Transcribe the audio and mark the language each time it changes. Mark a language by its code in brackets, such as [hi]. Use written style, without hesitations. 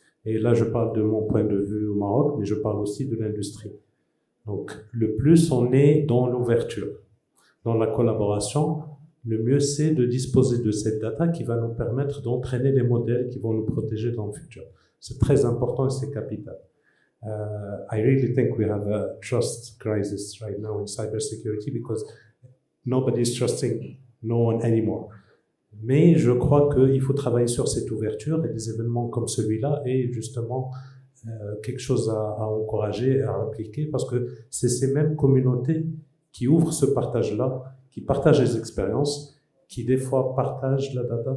[fr] Et là, je parle de mon point de vue au Maroc, mais je parle aussi de l'industrie. Donc, le plus on est dans l'ouverture, dans la collaboration, le mieux c'est de disposer de cette data qui va nous permettre d'entraîner des modèles qui vont nous protéger dans le futur. C'est très important et c'est capital. [en] I really think we have a trust crisis right now in cybersecurity because nobody is trusting no one anymore. [fr] Mais je crois qu'il faut travailler sur cette ouverture et des événements comme celui-là est justement quelque chose à encourager, à appliquer, parce que c'est ces mêmes communautés qui ouvrent ce partage-là, qui partagent les expériences, qui des fois partagent la data.